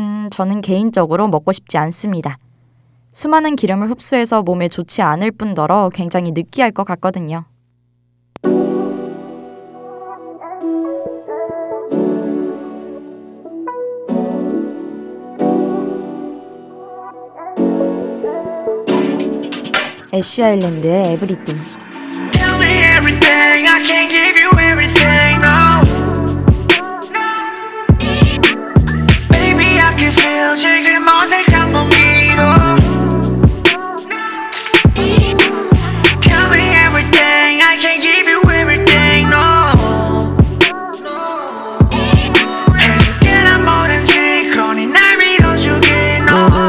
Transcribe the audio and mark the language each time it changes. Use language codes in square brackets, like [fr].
[ko] 저는 개인적으로 먹고 싶지 않습니다. 수많은 기름을 흡수해서 몸에 좋지 않을 뿐더러 굉장히 느끼할 것 같거든요. 애쉬 아일랜드의 에브리띵. [en] Tell me everything, I can give you everything, no. Baby, I can feel [ko] 지금 어색한 공기도. [en] Tell me everything, I can give you everything, no. [ko] Hey, 내가 뭐든지 그러니 날 믿어주길, no.